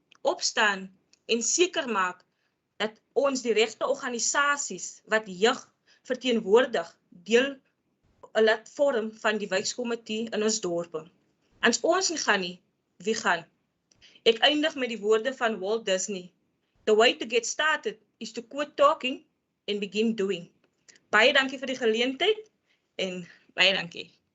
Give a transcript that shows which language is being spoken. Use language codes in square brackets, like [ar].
[af] opstaan en seker maak dat ons die regte organisasies wat jeug verteenwoordig deel laat vorm van die wijkskomitee in ons dorpe. As ons nie gaan nie, wie gaan? Ek eindig met die woorde van Walt Disney. [en] The way to get started is to quit talking and begin doing. [af] Baie dankie vir die geleentheid en baie dankie.